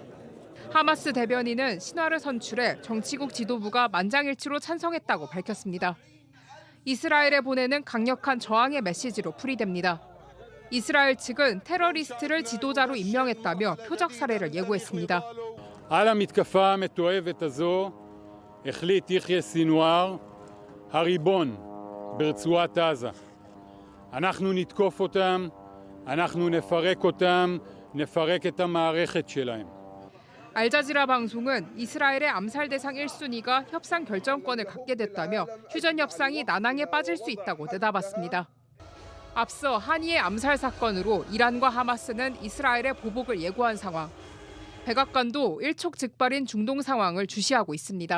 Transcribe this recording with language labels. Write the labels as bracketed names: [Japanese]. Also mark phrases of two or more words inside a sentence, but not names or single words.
[Korean] 하마스 대변인은 신화를 선출해 정치국 지도부가 만장일치로 찬성했다고 밝혔습니다. 이스라엘에 보내는 강력한 저항의 메시지로 풀이됩니다. 이스라엘 측은 테러리스트를 지도자로 임명했다며 표적 살해를 예고했습니다. [Hebrew] על המתקפה המתועבת הזו החליט יחיא סינואר, הריבון ברצועת עזה. אנחנו נתקוף אותם, אנחנו נפרק אותם, נפרק את המערכת שלהם. [Korean] 알자지라 방송은 이스라엘의 암살 대상 1순위가 협상 결정권을 갖게 됐다며 휴전 협상이 난항에 빠질 수 있다고 내다봤습니다. 앞서 하니의 암살 사건으로 이란과 하마스는 이스라엘의 보복을 예고한 상황. 백악관도 일촉즉발인 중동 상황을 주시하고 있습니다.